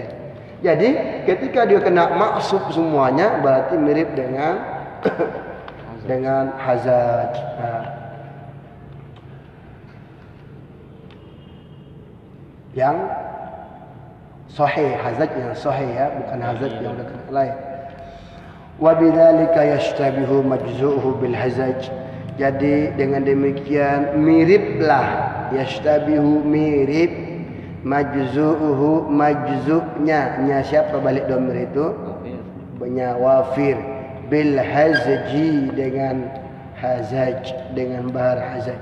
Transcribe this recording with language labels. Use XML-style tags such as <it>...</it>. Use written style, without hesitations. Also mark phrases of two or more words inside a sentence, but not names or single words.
<id>Jadi ketika dia kena maksub semuanya berarti mirip dengan dengan hazaj. Yang sahih, hazaj yang sahih ya, bukan hazaj yang lain.</id> <ar>وبذلك يشتبه مجزوؤه بالهزج.</ar> <id>Jadi dengan demikian miriplah yashtabihu mirip majzu'uhu majzu'nya nya siapa balik dhamir itu? Banyak</id> <ar>وافر بالهزج</ar> <id>dengan hazaj dengan bahar hazaj.</id>